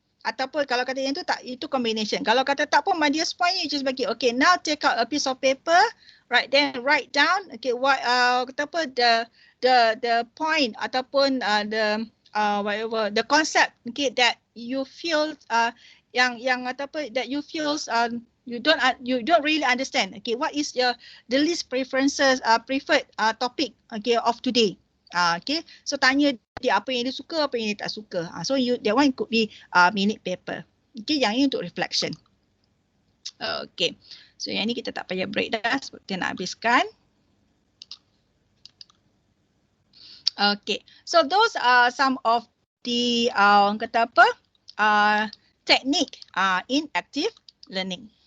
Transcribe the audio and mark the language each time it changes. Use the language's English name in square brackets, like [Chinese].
[Malay] Ataupun kalau kata yang tu tak, itu combination. Kalau kata tak pun [English] Madia's point you just bagi, okay, now take out a piece of paper, right, then write down, okay, what kata apa, the point ataupun whatever the concept, okay, that you feel [Malay] yang kata apa, [English] that you feel you don't really understand. Okay, what is the least preferences preferred topic, okay, of today? [Malay] Okay, so tanya dia apa yang dia suka, apa yang dia tak suka. [English] So that one could be minute paper. Okay, [Malay] yang ini untuk [English] reflection. [Malay] Okay, so yang ini kita tak payah break dah sebab kita nak habiskan. [English] Okay, so those are some of the [Malay] orang kata apa, [English] technique in active learning.